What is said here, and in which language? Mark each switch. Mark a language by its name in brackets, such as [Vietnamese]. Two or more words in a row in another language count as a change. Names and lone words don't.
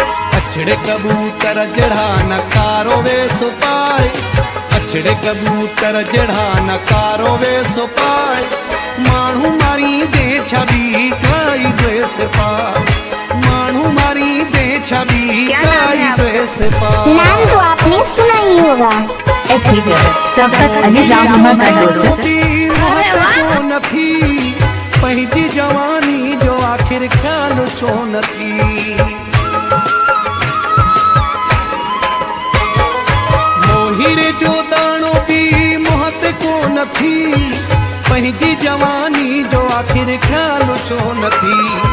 [Sindhi] अछड़े कबूतर जड़ा नकारो वेस पाए, अछड़े कबूतर जड़ा नकारो वेस पाए, मानू मारी दे छवि काई ड्रेस पाए, मानू मारी दे छवि काई ड्रेस पाए। [Hindi] नाम तो आपने सुना ही होगा। सबक अली राम मोहम्मद [Sindhi] नथी पंहिंजी जवानी जो आखिर ख्याल छो नथी। मोहिड़े जो दाणो भी मोहत को नथी, पंहिंजी जवानी जो आखिर ख्याल छो नथी।